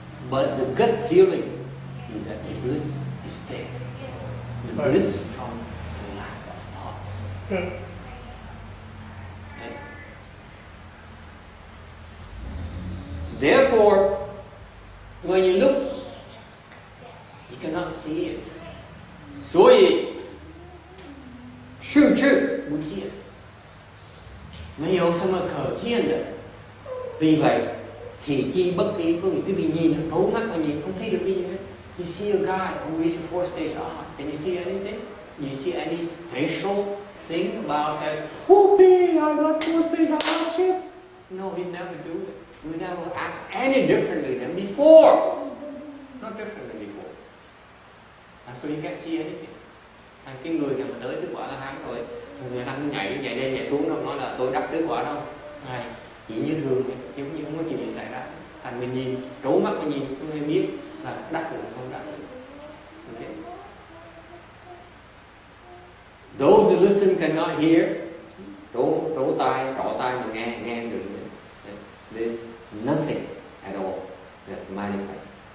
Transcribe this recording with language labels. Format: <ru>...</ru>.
<en>But the gut feeling is that the bliss is there. The bliss from the lack of thoughts. Okay? Therefore, when you look, you cannot see it.</en> <zh>所以视之不见，没有什么可见的。</zh> <vi>Vì vậy, thị chi bất kỳ, có nghĩa quý vị nhìn, đố mắt mà nhìn không thấy được cái gì hết.</vi> <en>You see a guy who reached a fourth stage Arhat. Can you see anything? You see any special thing about says, whoopee, I got fourth stage Arhat? No, we never do it. We never act any differently than before. Not different than before. And so you can't see anything.</en> <vi>Cái người nào mà tới kết quả là hán rồi, người ta nhảy lên nhảy xuống đâu nói là tôi đắc kết quả đâu. Này, chỉ như thường ấy, giống như không có chuyện gì xảy ra. Thành mình nhìn, trố mắt mà nhìn, tôi biết là đắc được không đắc được.</vi> <en>Okay. Those who listen cannot hear.</en> <vi>Trố tai mà nghe được.</vi> <en>There's nothing at all that's manifest.</en>